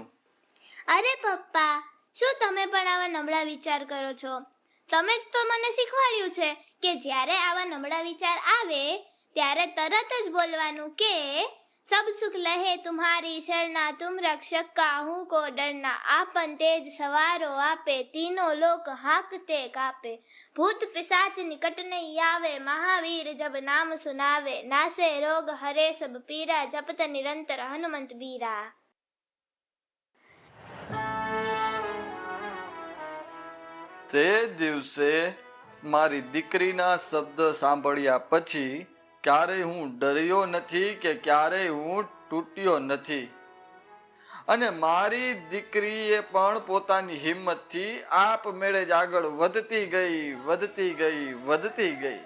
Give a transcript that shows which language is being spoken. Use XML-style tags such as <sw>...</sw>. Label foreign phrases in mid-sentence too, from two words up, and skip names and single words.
<gu>અરે પપ્પા, શું તમે પણ આવા નબળા વિચાર કરો છો? તમે જ તો મને શીખવાડ્યું છે કે જ્યારે આવા નબળા વિચાર આવે ત્યારે તરત જ બોલવાનું કે</gu> <hi>सब सुख लहे तुम्हारी शरणा, तुम रक्षक काहू को डरना, आपन तेज सवारो आपे, तीनों लोक हाकते कापे, भूत पिशाच निकट नहीं आवे, महावीर जब नाम सुनावे, नासे रोग हरे सब पीरा, जपत निरंतर हनुमंत बीरा.</hi> <gu>તે દિવસે મારી દીકરીના શબ્દ સાંભળ્યા પછી ક્યારેય હું ડર્યો નથી કે ક્યારેય હું તૂટ્યો નથી. અને મારી દીકરીએ પણ પોતાની હિંમતથી આપમેળે જ આગળ વધતી ગઈ.</gu>